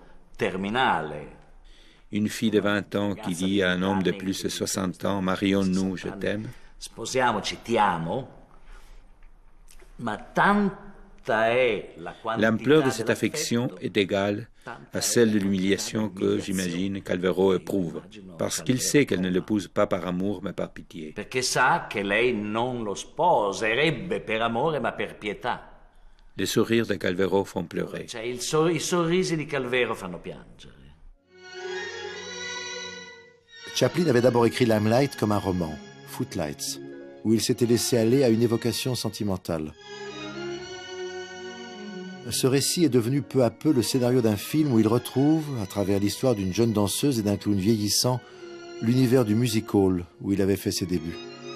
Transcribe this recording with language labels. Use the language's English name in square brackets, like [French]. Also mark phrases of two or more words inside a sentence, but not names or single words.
[French] terminale. Une fille de 20 ans qui dit à un homme de plus de 60 ans, marions-nous, je t'aime. [Italian] Sposiamoci, ti amo. Ma tanta è la quantità. [French] L'ampleur de cette affection est égale à celle de l'humiliation que, j'imagine, Calvero éprouve, parce qu'il sait qu'elle ne l'épouse pas par amour, mais par pitié. [Italian] Perché sa che lei non lo sposerebbe per amore, ma per pietà. [French] Les sourires de Calvero font pleurer. [Italian] Cioè, i sorrisi di Calvero fanno piangere. [French] Chaplin avait d'abord écrit Limelight comme un roman, Footlights, où il s'était laissé aller à une évocation sentimentale. Ce récit est devenu peu à peu le scénario d'un film où il retrouve, à travers l'histoire d'une jeune danseuse et d'un clown vieillissant, l'univers du [English] music hall [French] où il avait fait ses débuts.